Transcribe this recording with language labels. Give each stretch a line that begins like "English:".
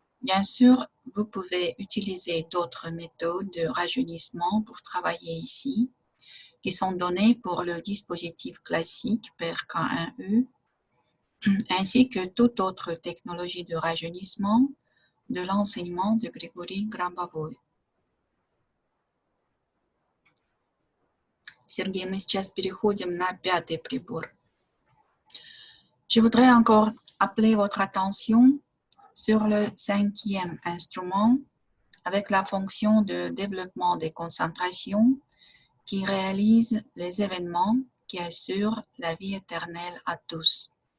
French: Bien sûr, vous pouvez utiliser d'autres méthodes de rajeunissement pour travailler ici, qui sont données pour le dispositif classique PERK1U, ainsi que toute autre technologie de rajeunissement de l'enseignement de Grigory Grabovoi.
Russian: Сергей, мы сейчас переходим на 5-й прибор.
French: Je voudrais encore appeler votre attention sur le 5e instrument avec la fonction de développement des concentrations qui réalise les événements qui assurent la vie éternelle à tous.